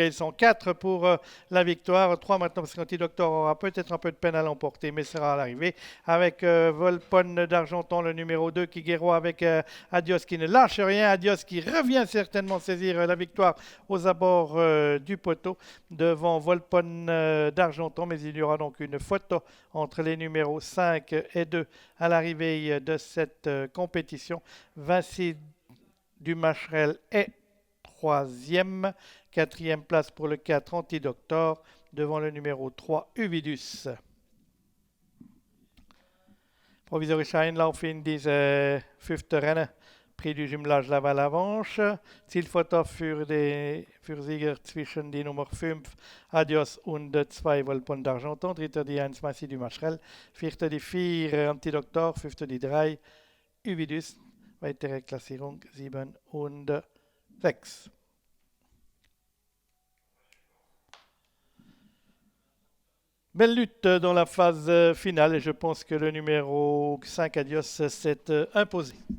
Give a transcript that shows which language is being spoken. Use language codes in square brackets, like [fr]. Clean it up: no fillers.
[fr] Ils sont 4 pour la victoire, 3 maintenant parce qu'Antidoctor aura peut-être un peu de peine à l'emporter, mais sera à l'arrivée avec Volpone d'Argenton, le numéro 2 qui guéroie avec Adios qui ne lâche rien, Adios qui revient certainement saisir la victoire aux abords du poteau devant Volpone d'Argenton, mais il y aura donc une photo entre les numéros 5 et 2 à l'arrivée de cette compétition. Vinci du Macherel est troisième, quatrième place pour le 4 Antidoctor devant le numéro 3 Uvidus. [de] Provisorisch Einlauf in diese fünfte Rennen. Prix du Jumelage Laval-Avanche. Zielfoto für Sieger zwischen die Nummer 5 Adios und 2 Volpone d'Argenton. Dritter die 1 Vinci du Macherel. Vierter die 4 Antidoctor. Fünfter die 3 Uvidus. Weitere Klassierung 7 und 6. [fr] Belle lutte dans la phase finale et je pense que le numéro 5 Adios s'est imposé.